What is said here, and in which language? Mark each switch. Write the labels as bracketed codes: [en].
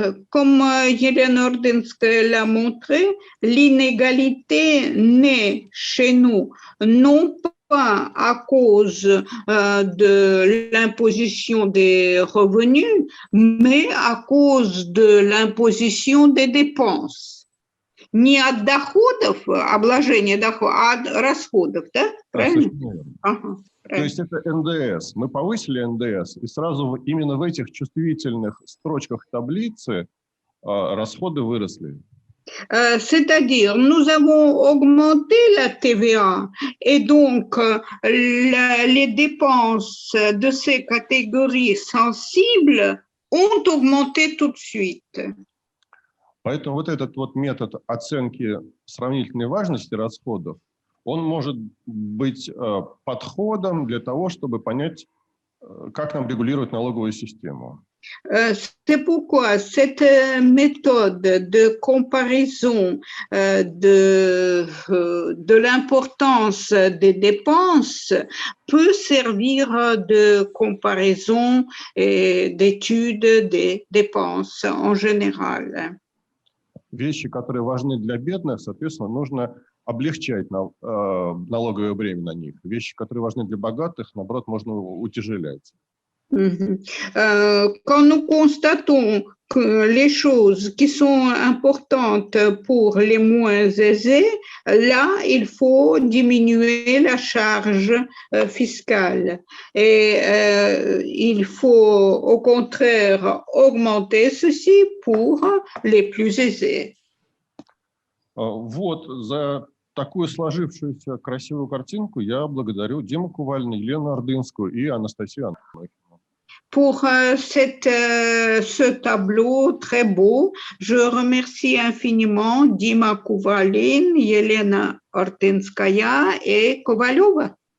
[fr] Comme Hélène Ordinskaya l'a montré, l'inégalité naît chez nous non pas à cause de l'imposition des revenus, mais à cause de l'imposition des dépenses. [ru] Не от доходов, обложения доходов, а от расходов, да? Правильно? Ага, правильно. То есть это НДС. Мы повысили НДС, и сразу именно в этих чувствительных строчках таблицы расходы выросли. [fr] C'est-à-dire, nous avons augmenté la TVA et donc les dépenses de ces catégories sensibles ont augmenté tout de suite. [ru] Поэтому вот этот вот метод оценки сравнительной важности расходов, он может быть подходом для того, чтобы понять, как нам регулировать налоговую систему. [fr] C'est pourquoi cette méthode de comparaison de l'importance des dépenses peut servir de comparaison et d'étude des dépenses en général. [ru] Вещи, которые важны для бедных, соответственно, нужно облегчать налоговое бремя на них. Вещи, которые важны для богатых, наоборот, можно утяжелять. [fr] Quand nous constatons que les choses qui sont importantes pour les moins aisés, là, il faut diminuer la charge fiscale. Et il faut, au contraire, augmenter ceci pour les plus aisés. [ru] Вот, за такую сложившуюся красивую картинку я благодарю Диму Кувалина, Елену Ордынскую и Анастасию Анохину. [fr] Pour ce tableau très beau, je remercie infiniment Dima Kuvalin, Елена Ortinskaya et Kovalova.